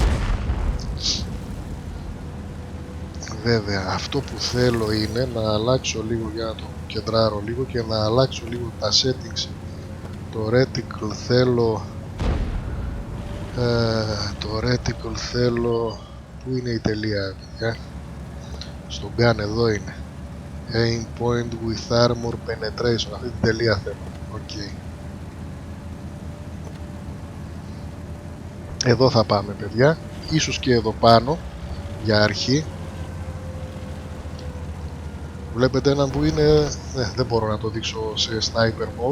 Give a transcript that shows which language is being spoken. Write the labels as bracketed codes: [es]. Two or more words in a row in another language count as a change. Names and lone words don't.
[el] Βέβαια, αυτό που θέλω είναι να αλλάξω λίγο, για να το κεντράρω λίγο και να αλλάξω λίγο τα settings. Το reticle θέλω... Πού είναι η τελεία, παιδιά? Στο gun εδώ είναι. [en] Aim point with armor penetration. [el] Αυτή την τελεία θέλω. Okay. Εδώ θα πάμε παιδιά. Ίσως και εδώ πάνω για αρχή. Βλέπετε έναν που είναι... δεν μπορώ να το δείξω σε [en] sniper mode.